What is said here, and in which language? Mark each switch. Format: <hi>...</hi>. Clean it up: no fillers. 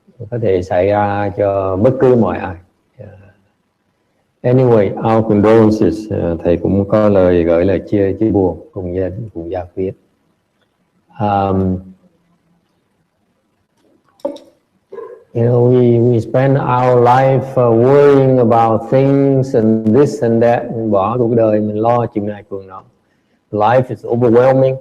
<vi>Có thể xảy ra cho bất cứ mọi ai.</vi> <en>Anyway, our condolences.</en> <vi>Thầy cũng có lời gửi lời chia buồn cùng gia đình, cùng gia quyến.</vi> <en>You know, we spend our life worrying about things and this and that.</en> <vi>Mình bỏ cuộc đời mình lo chuyện này chuyện nọ.</vi> <en>Life is overwhelming.</en>